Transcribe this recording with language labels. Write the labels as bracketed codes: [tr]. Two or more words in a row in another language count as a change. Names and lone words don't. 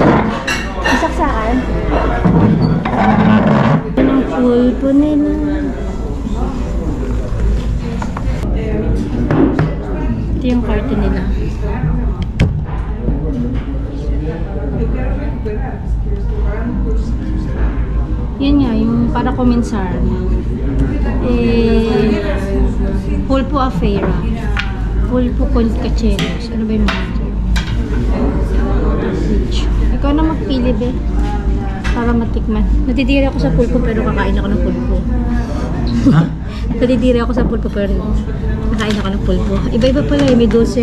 [tl] Isaksakan? Ang pulpo nila. Ito yung karton nila. Yan nga, yung para komensar. [es] Pulpo Afeira. Pulpo con cacheros. [tl] Ano ba yung mga ito? Ikaw na magpili, be. Para matikman. Natitira ako sa pulpo pero kakain ako ng pulpo. Ha? Natitira ako sa pulpo pero kakain ako ng pulpo. Iba-iba pala may dulce.